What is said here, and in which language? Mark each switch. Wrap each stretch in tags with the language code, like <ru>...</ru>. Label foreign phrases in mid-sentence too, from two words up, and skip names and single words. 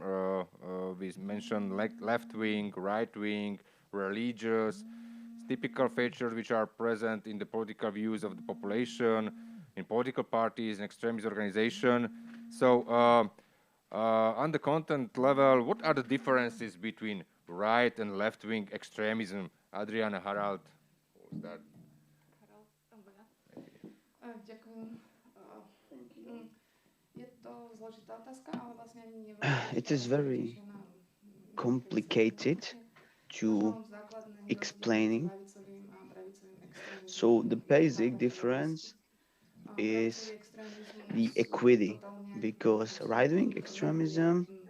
<en>We mentioned left-wing, right-wing, religious, typical features which are present in the political views of the population, in political parties, and extremist organization. So on the content level, what are the differences between right and left-wing extremism? Adriana, Harald, what was that?</en> <sk>Ďakujem. Je to zložitá otázka, ale vlastne ani neviem.</sk> <en>It is very complicated to explaining. So the basic difference is the equity, because right-wing extremism</en>